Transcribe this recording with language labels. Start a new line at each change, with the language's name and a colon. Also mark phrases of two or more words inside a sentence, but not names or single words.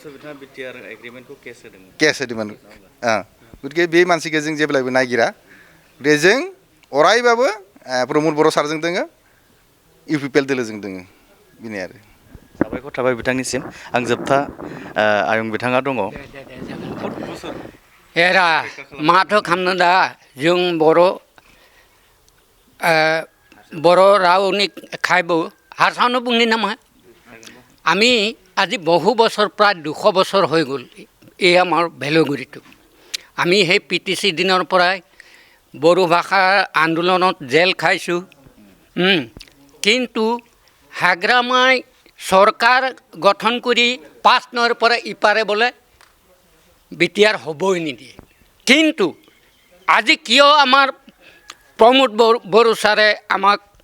Bodo: केस होदोंमोन गतिके बे मानसिखौ जों जेब्लायबो नागिरा बे जों अरायबाबो प्रमद बर' सारजों दोङो इउपिपिएल दोलोजों दोङो बेनो आरो साबायखर थाबाय बिथांनिसिम आं जोबथा आयं बिथाङा दङ एरा माथो खालामनो दा जों बर' रावनि खायबो हारसानो बुंनि नामा
Assamese: আমি আজি বহু বছৰ প্ৰায় 200 বছৰ হৈ গ'ল এই আমাৰ ভেলগুৰিটো আমি সেই পিটিচি দিনৰ পৰাই বড়ো ভাষাৰ আন্দোলনত জেল খাইছোঁ কিন্তু হাগ্ৰামাই চৰকাৰ গঠন কৰি 5 নৈৰ পৰা ইপাৰে বোলে বিটিআৰ হ'বই নিদিয়ে কিন্তু আজি কিয় আমাৰ প্ৰমোদ বড়ো ছাৰে আমাক